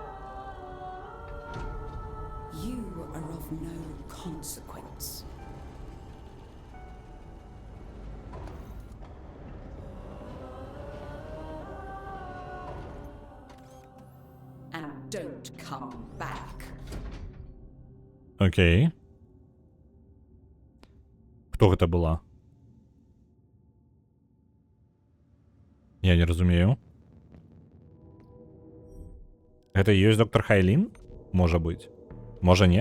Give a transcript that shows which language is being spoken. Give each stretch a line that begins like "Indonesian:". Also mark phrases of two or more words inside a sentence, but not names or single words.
English: You are of no consequence. And don't come back.
Belarusian: Окей. Хто гэта была? Я не разумею. Гэта і ёсць доктор Хайлін? Можа быць. Можа не?